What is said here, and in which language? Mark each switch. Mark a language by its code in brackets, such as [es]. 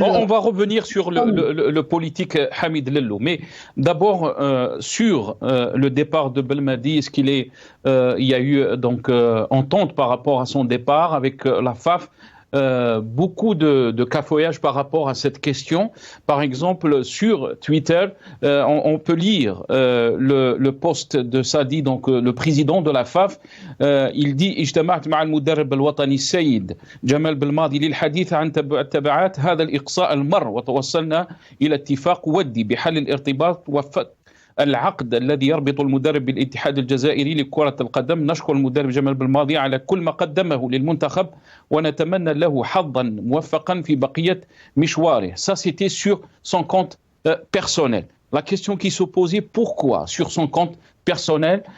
[fr] On va revenir sur le politique Hamid Lellou, mais d'abord sur le départ de Belmadi, est-ce qu'il y a eu donc entente par rapport à son départ avec la FAF? Beaucoup de cafouillage par rapport à cette question. Par exemple, sur Twitter, on peut lire le post de Sadi, donc le président de la FAF. Il dit: [ar] اجتمعت مع المدرب الوطني السيد جمال بلماضي للحديث عن تبعات هذا الإقصاء المر وتوصلنا إلى اتفاق ودي بحل الارتباط العقد الذي يربط المدرب بالاتحاد الجزائري لكرة القدم. نشكر المدرب جمال بلماضي على كل ما قدمه للمنتخب ونتمنى له حظا موفقا في بقية مشواره. [fr] Ça c'était sur son compte personnel. La question qui se posait, pourquoi sur son compte personnel?